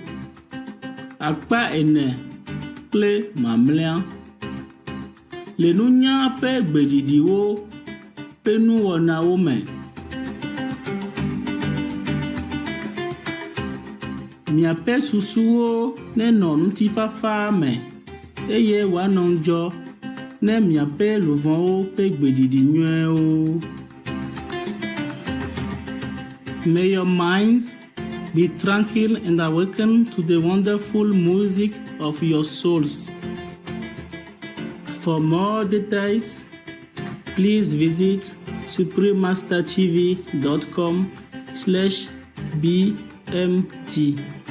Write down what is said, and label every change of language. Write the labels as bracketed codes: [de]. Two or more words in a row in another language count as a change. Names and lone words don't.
[ee] Akpa 4 kple mamlɛa le nunya ƒe gbeɖiɖiwo ƒe nuwɔnawo me. Miaƒe susuwo nenɔ ŋutifafa me eye wòanɔ ŋdzɔ ne miaƒe luvɔwo ƒe gbeɖiɖi nyuiewo. [en] May your minds be tranquil and awaken to the wonderful music of your souls. For more details, please visit suprememastertv.com/bmt.